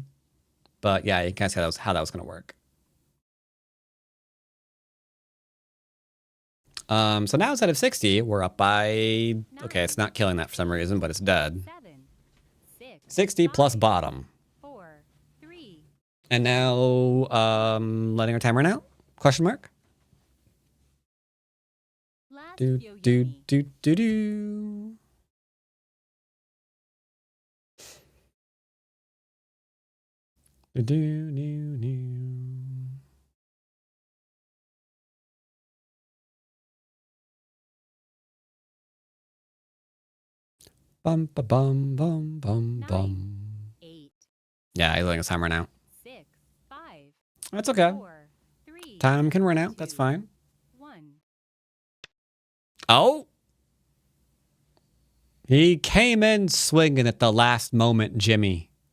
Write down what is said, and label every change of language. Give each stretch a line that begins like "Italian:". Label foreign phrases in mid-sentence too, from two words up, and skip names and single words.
English: But yeah, you can kind of see how that was going to work. So now instead of 60, we're up by... Okay, it's not killing that for some reason, but it's dead. 7, 6, 60 plus 5, bottom. 4, 3. And now letting our timer run out? Question mark? Last Do, do, Yoyomi. do, do, do. Do, do, do, do. Bum, ba, bum, bum, bum, 9, bum. 8, Yeah, he's letting us timer run out. 6, 5, That's okay. 4, 3. Time can run out. That's 2, fine. 1. Oh! He came in swinging at the last moment, Jimmy.